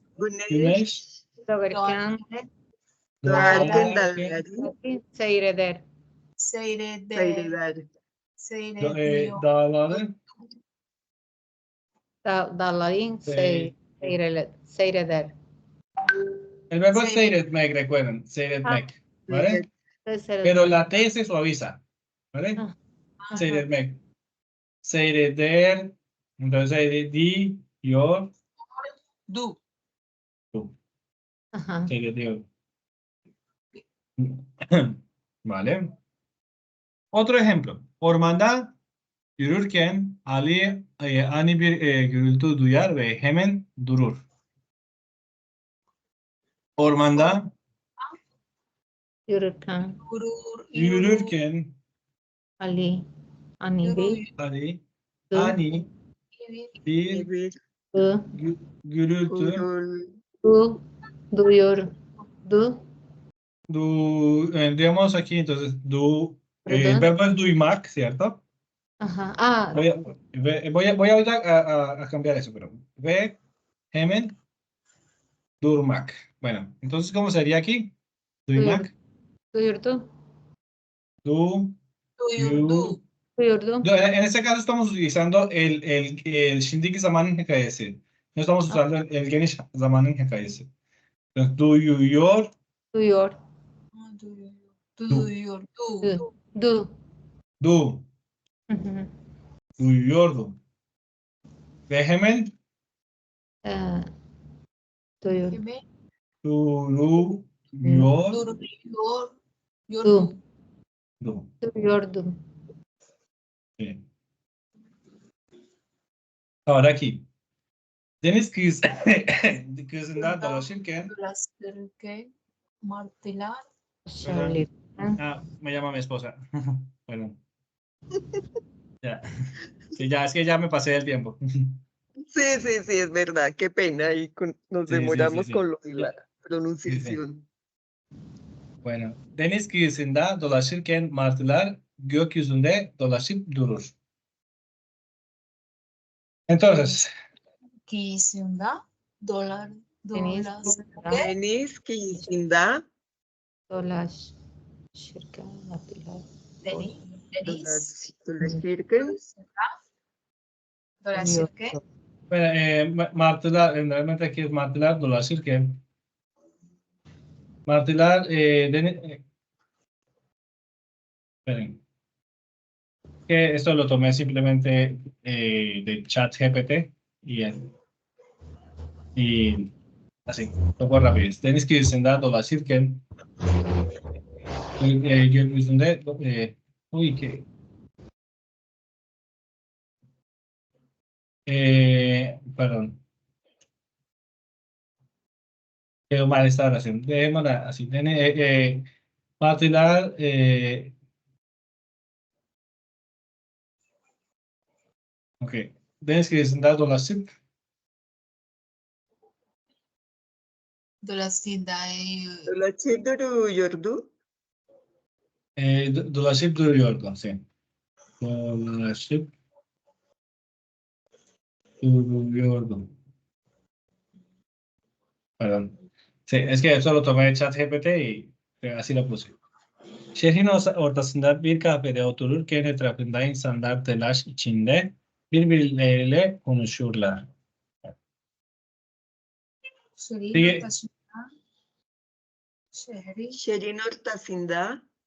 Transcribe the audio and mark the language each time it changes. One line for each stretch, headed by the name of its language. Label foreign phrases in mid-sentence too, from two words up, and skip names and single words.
Turkish: güneş Doğarken Doğarken doğarken dağları seyreder. Seyreder. seyreder. dağları Dalların seyreder.
Spanish: el verbo es seyretmek, recuerden, seyretmek, ¿vale? Pero la T se suaviza, ¿vale? Ajá.
Turkish: Seyretmek. Seyreder, entonces diyor, Du.
Spanish: Ajá. seyrediyor. ¿Vale? Otro ejemplo.
Turkish: Ormanda yürürken Ali ani bir gürültü duyar ve hemen durur. Ormanda Yürürken yürürken Ali, Ani Bey, Ali Dı, ani bir Bir Dı, gürültü gurul- Duyuyordu.
Spanish: digamos aquí entonces Perdón. verbo es duymak, ¿cierto? Ajá. Ah, Voy a cambiar eso, pero
Turkish: ve hemen durmak.
Spanish: Bueno, entonces ¿cómo sería aquí?
Turkish: Duymak, duyurdu. du, Duyurdu. Duyurdu.
Spanish: En este caso estamos utilizando el
Turkish: şimdiki zamanın hikayesi.
Spanish: No estamos usando el
Turkish: geniş zamanın hikayesi.
Spanish: Entonces, duyuyor,
Turkish: Duyuyor. Ah, duyuyor. Du. Du. du, Hı hı. duyuyordu. Ve hemen Duyurdu. Hemen duruyor, duruyor. Yordu. du. Duyuyordum.
Spanish: Bien. Ahora aquí.
Turkish: Deniz kıyısında dolaşırken Dolaşırken martılar.
Spanish: Charlie. me llama mi esposa. Bueno. Ya. Sí, ya es que ya me pasé del tiempo. Sí, sí, sí, es verdad, qué pena, y nos Sí, sí, demoramos sí. con lo de la pronunciación. Bueno.
Turkish: Deniz kıyısında dolaşırken martılar gökyüzünde dolaşıp durur.
Spanish: Entonces,
Turkish: Kıyısında dolar. Deniz. Deniz kıyısında Dolaşırken martılar. Deniz. dolaşırken Dolaşırken.
Spanish: bueno, martılar, realmente aquí es
Turkish: martılar dolaşırken. Martılar,
Spanish: esperen. Que esto lo tomé simplemente de ChatGPT y así, poco rápido.
Turkish: Deniz kıyısında dolaşırken gökyüzünde
Spanish: uy que perdón, quedó mal esta oración. Dejémosla así.
Turkish: Martılar ok. Deniz kıyısında dolaşıp dolaşıp duruyordu. dolaşıp duruyordu. Sí. Dolaşıp duruyordu.
Spanish: Perdón. Sí, es que eso lo tomé de ChatGPT y así lo puse.
Turkish: Şehrin ortasında bir kafede otururken etrafında insanlar telaş içinde birbirleriyle konuşurlar. Şehrin ortasında